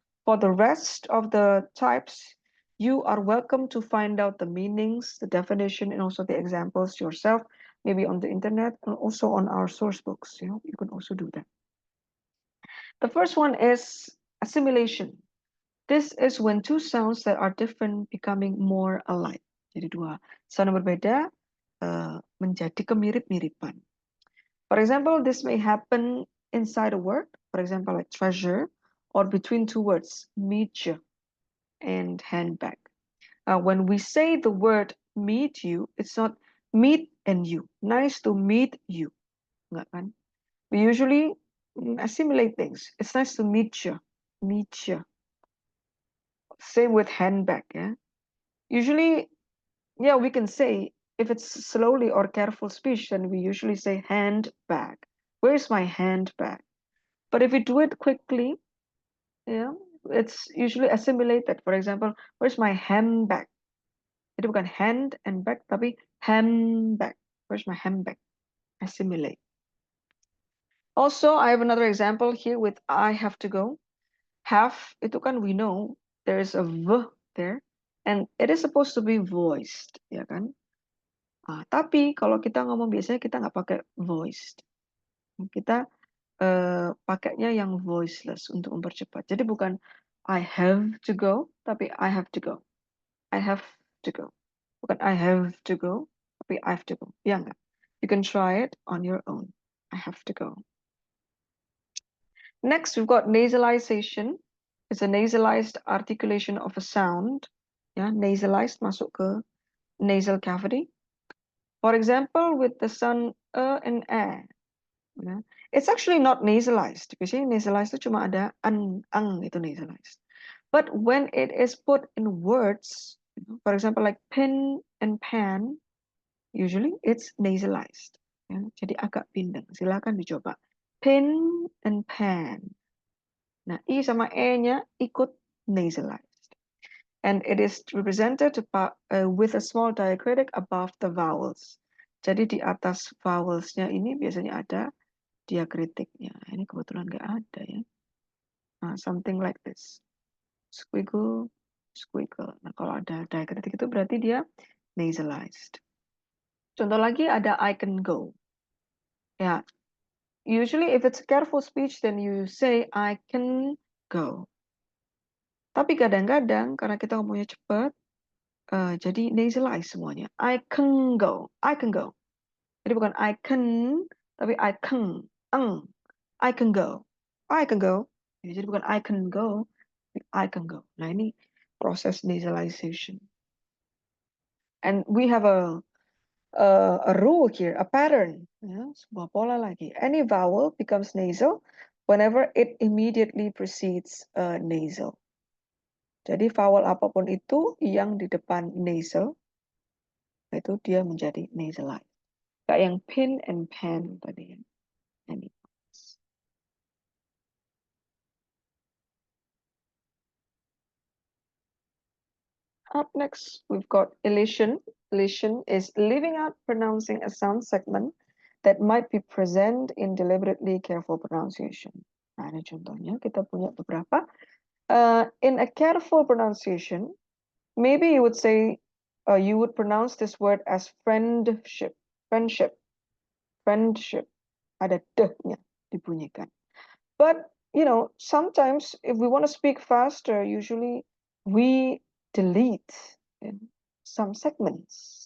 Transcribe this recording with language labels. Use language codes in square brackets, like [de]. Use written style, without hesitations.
[en] For the rest of the types, you are welcome to find out the meanings, the definition, and also the examples yourself, maybe on the internet and also on our source books. You can also do that. The first one is assimilation. This is when two sounds that are different becoming more alike. [id] Jadi dua sound yang berbeda menjadi kemirip-miripan. [en] For example, this may happen inside a word, for example, like treasure, or between two words, meet and handbag. When we say the word meet you, it's not meet and you. Nice to meet you. [id] Enggak kan? [en] We usually assimilate things. It's nice to meet you. Meet you. Same with handbag. Yeah. Usually, yeah, we can say if it's slowly or careful speech, then we usually say handbag. Where's my handbag? But if we do it quickly, yeah, it's usually assimilated. For example, where's my handbag? [id] Itu bukan [en] hand and bag, [id] tapi [en] handbag. Where's my handbag? Assimilate. Also, I have another example here with I have to go. Have, [id] itu kan [en] we know there is a v there, and it is supposed to be voiced, [id] ya kan? Tapi kalau kita ngomong biasanya kita nggak pakai voiced. Kita pakainya yang voiceless untuk mempercepat. Jadi bukan [en] I have to go, [id] tapi [en] I have to go. I have to go. [id] Bukan [en] I have to go, [id] tapi [en] I have to go. [id] Ya enggak? [en] You can try it on your own. I have to go. Next, we've got nasalization. It's a nasalized articulation of a sound. Ya, nasalized [id] masuk ke [en] nasal cavity. For example, with the sound and a. Ya. It's actually not nasalized. [id] Biasanya nasalized itu cuma ada ang itu nasalized. [en] But when it is put in words, for example, like pen and pan, usually it's nasalized. [id] Ya. Jadi agak pindang. Silakan dicoba. [en] Pen and pan. [id] Nah, I sama E-nya ikut nasalized. [en] And it is represented with a small diacritic above the vowels. [id] Jadi di atas vowelsnya ini biasanya ada diakritiknya. Ini kebetulan nggak ada ya. [en] Something like this. Squiggle, squiggle. [id] Nah, kalau ada diakritik itu berarti dia nasalized. Contoh lagi ada [en] I can go. Ya, usually if it's careful speech, then you say I can go. [id] Tapi kadang-kadang karena kita ngomongnya cepat, jadi nasalize semuanya. [en] I can go. I can go. [id] Jadi bukan [en] I can, [id] tapi [en] I can. I can go. I can go. [id] Jadi bukan [en] I can go, I can go. [id] Nah, ini proses nasalization. [en] And we have a rule here, a pattern. [id] Ya, sebuah pola lagi. [en] Any vowel becomes nasal whenever it immediately precedes nasal. [id] Jadi vowel apapun itu yang di depan nasal, itu dia menjadi nasalized. Kayak yang [en] pin and pan [id] tadi ya. [en] Up next, we've got elision. Elision is leaving out pronouncing a sound segment that might be present in deliberately careful pronunciation. [id] Nah, ini contohnya, kita punya beberapa. [en] In a careful pronunciation, maybe you would say, you would pronounce this word as friendship. Friendship. Friendship. [id] Ada d-nya dibunyikan. [en] But, sometimes if we want to speak faster, usually we delete some segments.